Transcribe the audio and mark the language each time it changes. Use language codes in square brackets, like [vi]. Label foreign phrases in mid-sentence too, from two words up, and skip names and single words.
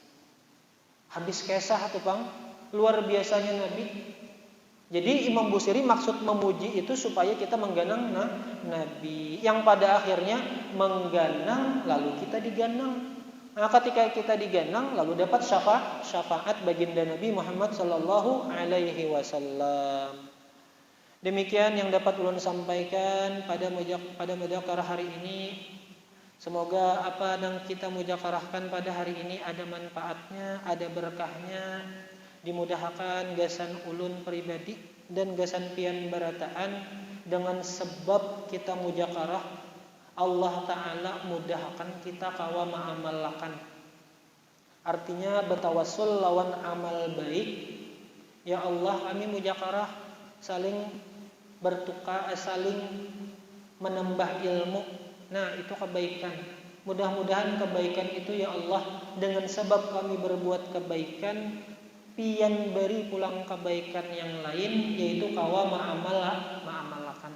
[bjn] Habis kisah tuh bang, luar biasanya nabi. Jadi Imam Busiri maksud memuji itu supaya kita mengganang nabi, yang pada akhirnya mengganang lalu kita diganang. Nah, ketika kita diganang lalu dapat syafaat baginda Nabi Muhammad [ar] صلى الله عليه وسلم. [bjn] Demikian yang dapat ulun sampaikan pada mujakarah hari ini. Semoga apa yang kita mujakarahkan pada hari ini ada manfaatnya, ada berkahnya. Dimudahkan gasan ulun pribadi dan gasan pian barataan dengan sebab kita mujakarah, Allah Ta'ala mudahkan kita kawa ma'amalakan. Artinya bertawassul lawan amal baik. Ya Allah, kami mujakarah saling bertukar, saling menambah ilmu. Nah, itu kebaikan. Mudah-mudahan kebaikan itu ya Allah, dengan sebab kami berbuat kebaikan, pian beri pulang kebaikan yang lain, yaitu kawa ma'amalakan.